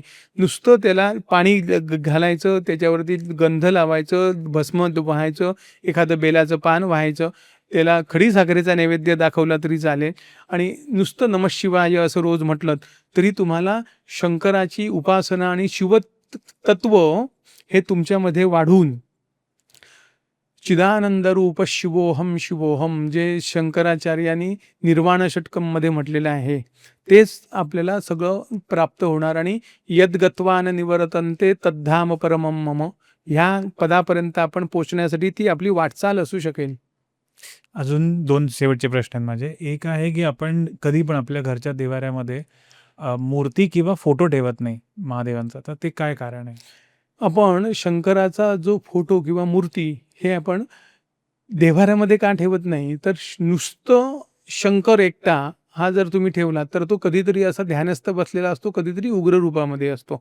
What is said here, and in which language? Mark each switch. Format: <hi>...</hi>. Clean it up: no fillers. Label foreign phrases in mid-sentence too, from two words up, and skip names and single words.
<mr>नुसतं त्याला पाणी घालायचं, त्याच्यावरती गंध लावायचं, भस्म व्हायचं, एखादं बेलाचं पान व्हायचं, त्याला खडी साखरेचा नैवेद्य दाखवला तरी चालेल आणि नुसतं</mr> <sa>नमः शिवाय</sa> <mr>असं रोज म्हटलं तरी तुम्हाला शंकराची उपासना आणि शिवतत्व हे तुमच्यामध्ये वाढून</mr> <sa>चिदानंद रूप शिवोहम शिवोहम</sa> <mr>जे शंकराचार्यांनी निर्वाण षटकमध्ये म्हटलेलं आहे तेच आपल्याला सगळं प्राप्त होणार. आणि</mr> <sa>यद्गत्वा न निवर्तन्ते तद्धाम परमं मम</sa> <mr>ह्या पदापर्यंत आपण पोचण्यासाठी ती आपली वाटचाल असू शकेल. अजून 2 शेवटचे प्रश्न आहेत माझे. एक आहे, की आपण कधी पण आपल्या घरच्या देवाऱ्यामध्ये मूर्ती किंवा फोटो ठेवत नाही महादेवांचा. तर ते काय कारण आहे? आपण शंकराचा जो फोटो किंवा मूर्ती हे आपण देव्हाऱ्यामध्ये का ठेवत नाही, तर नुसतं शंकर एकटा हा जर तुम्ही ठेवला, तर तो कधीतरी असा ध्यानस्थ बसलेला असतो, कधीतरी उग्र रूपामध्ये असतो.</mr>